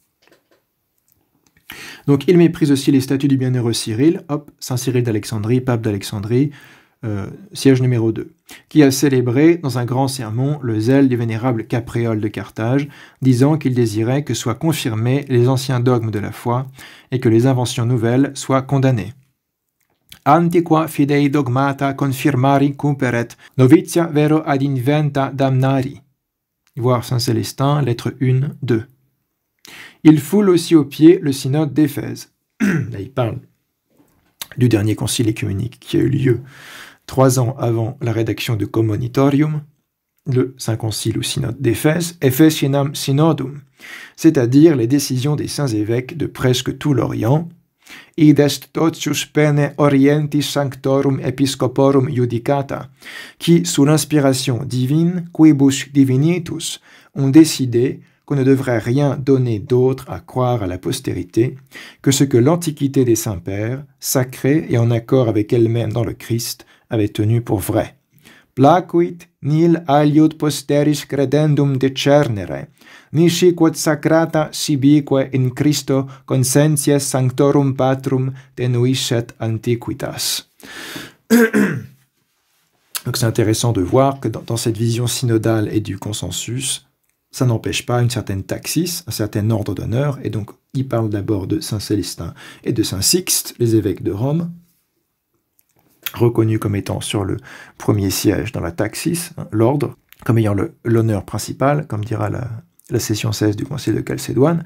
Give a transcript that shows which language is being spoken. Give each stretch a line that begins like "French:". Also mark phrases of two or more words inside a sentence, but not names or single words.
French: Donc il méprise aussi les statuts du bienheureux Cyril, hop, Saint Cyril d'Alexandrie, pape d'Alexandrie, siège numéro 2, qui a célébré dans un grand sermon le zèle du vénérable Capréole de Carthage, disant qu'il désirait que soient confirmés les anciens dogmes de la foi et que les inventions nouvelles soient condamnées.
Latin: Antiqua fidei dogmata confirmari cumperet, novitia vero ad inventa damnari.
French: Voir Saint Célestin, lettre 1, 2. Il foule aussi aux pieds le synode d'Éphèse. Là, il parle du dernier concile écuménique qui a eu lieu 3 ans avant la rédaction de Commonitorium, le Saint Concile ou synode d'Éphèse,
Latin: Ephesianam synodum,
French: c'est-à-dire les décisions des saints évêques de presque tout l'Orient,
Latin: id est totius pene orientis sanctorum episcoporum judicata,
French: qui, sous l'inspiration divine,
Latin: quibus divinitus,
French: ont décidé qu'on ne devrait rien donner d'autre à croire à la postérité que ce que l'Antiquité des Saints-Pères, sacrée et en accord avec elle-même dans le Christ, avait tenu pour vrai.
Latin: Placuit nil aliud posteris credendum decernere, nisi quod sacrata sibique in Christo consentias sanctorum patrum tenuisset antiquitas.
French: Donc c'est intéressant de voir que dans cette vision synodale et du consensus, ça n'empêche pas une certaine taxis, un certain ordre d'honneur, et donc il parle d'abord de Saint Célestin et de Saint Sixte, les évêques de Rome, reconnus comme étant sur le premier siège dans la taxis, l'ordre, comme ayant l'honneur principal, comme dira la session 16 du Concile de Chalcédoine.